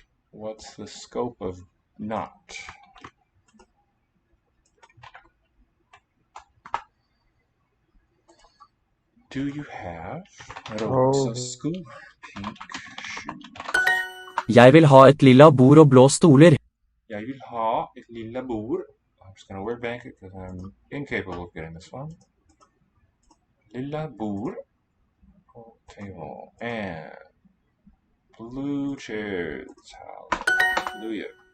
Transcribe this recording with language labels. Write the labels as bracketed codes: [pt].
[en] What's the scope of not. Do you have [no] rosa sko, [en] pink shoes? [no] Jeg vil ha et lilla bord og blå stoler. Jeg vil ha et lilla bord. [en] I'm just going to word bank it because I'm incapable of getting this one. [no] Lilla bord, [en] table, and blue chairs. Hallelujah.